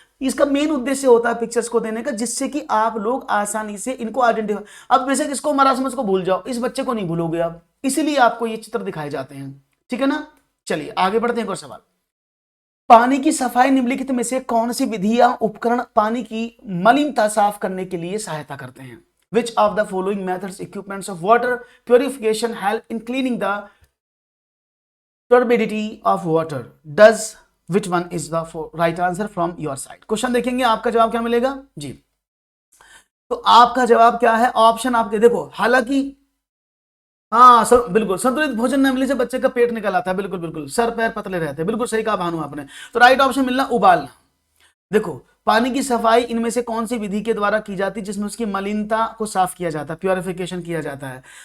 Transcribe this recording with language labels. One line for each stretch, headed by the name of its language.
Hindi: तो इसका मेन उद्देश्य होता है पिक्चर्स को देने का, जिससे कि आप लोग आसानी से इनको आइडेंटिफाई। अब वैसे इसको मरासमस को भूल जाओ, इस बच्चे को नहीं भूलोगे आप, इसीलिए आपको ये चित्र दिखाए जाते हैं, ठीक है ना। चलिए आगे बढ़ते हैं, एक और सवाल। पानी की सफाई निम्नलिखित में से कौन सी विधि या उपकरण पानी की मलिनता साफ करने के लिए सहायता करते हैं?
English: Which of the following methods, equipments of water purification help in cleaning the turbidity of water? Does which one is the right answer from your side?
Hindi: Question देखेंगे, आपका जवाब क्या मिलेगा जी। तो आपका जवाब क्या है? ऑप्शन आपके देखो, हालांकि हाँ बिल्कुल, संतुलित भोजन न मिलने से बच्चे का पेट निकल आता है, बिल्कुल बिल्कुल, सर पैर पतले रहते हैं, बिल्कुल सही कहा भानु आपने। तो राइट ऑप्शन मिलना उबालना। देखो, पानी की सफाई इनमें से कौन सी विधि के द्वारा की जाती है जिसमें उसकी मलिनता को साफ किया जाता है, प्योरिफिकेशन किया जाता है।